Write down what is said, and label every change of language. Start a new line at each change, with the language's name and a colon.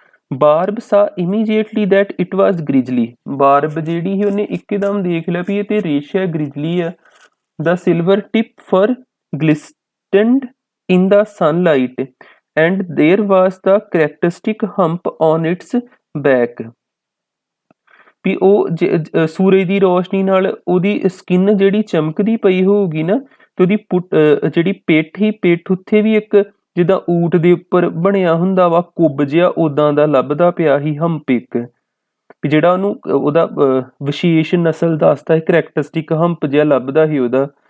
English: Barb saw immediately that it was grizzly,
Punjabi: ਬਾਰਬ ਜਿਹੜੀ ਸੀ ਉਹਨੇ ਇੱਕਦਮ ਦੇਖ ਲਿਆ ਵੀ ਇਹ ਤੇ ਰੇਸ਼ ਹੈ, ਗ੍ਰਿਜ਼ਲੀ ਹੈ।
English: The silver tip fur glistened in the sunlight and there was the characteristic hump on its back।
Punjabi: ਵੀ ਉਹ ਸੂਰਜ ਦੀ ਰੋਸ਼ਨੀ ਨਾਲ ਉਹਦੀ ਸਕਿਨ ਜਿਹੜੀ ਚਮਕਦੀ ਪਈ ਹੋਊਗੀ ਨਾ, ਤੇ ਉਹਦੀ ਜਿਹੜੀ ਪਿੱਠ ਸੀ, ਪਿੱਠ ਉੱਥੇ ਵੀ ਇੱਕ ਜਿੱਦਾਂ ਊਠ ਦੇ ਉੱਪਰ ਬਣਿਆ ਹੁੰਦਾ ਵਾ ਕੁੱਬ ਜਿਹਾ, ਉਦਾਂ ਦਾ ਲੱਭਦਾ ਪਿਆ ਸੀ ਹੰਪ ਇੱਕ, ਵੀ ਜਿਹੜਾ ਉਹਨੂੰ ਉਹਦਾ ਵਿਸ਼ੇਸ਼ ਨਸਲ ਦੱਸਦਾ, ਕਰੈਕਟਰਿਸਟਿਕ ਹੰਪ ਜਿਹਾ ਲੱਭਦਾ ਸੀ ਉਹਦਾ।